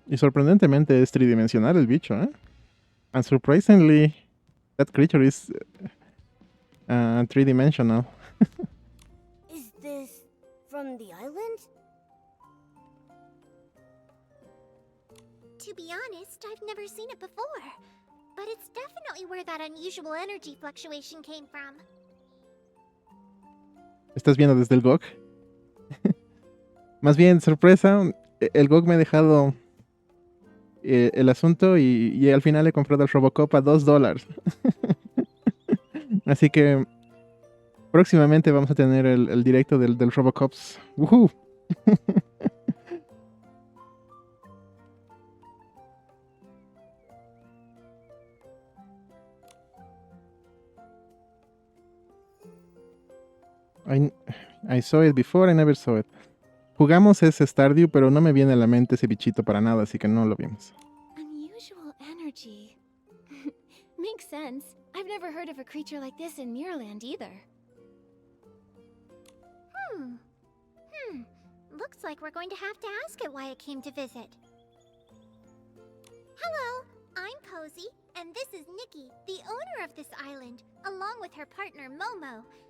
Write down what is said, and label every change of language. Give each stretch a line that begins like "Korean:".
Spanish: Y sorprendentemente es tridimensional el bicho, ¿eh?
English: And surprisingly, that creature is three-dimensional. Is this from the island? To be honest, I've never seen it before. But it's definitely where that unusual energy fluctuation came from.
Spanish: ¿Estás viendo desde el GOG? Más bien, sorpresa, el GOG me ha dejado el asunto y al final he comprado el Robocop a $2. Así que próximamente vamos a tener el directo del Robocops. ¡Woohoo!
English: I saw it before, I never saw it.
Spanish: Jugamos ese Stardew, pero no me viene a la mente ese bichito para nada, así que no lo vimos.
English: Unusual energy. Makes sense. I've never heard of a creature like this in Mirrorland either. Looks like we're going to have to ask it why it came to visit. Hello, I'm Posy, and this is Nikki, the owner of this island, along with her partner Momo.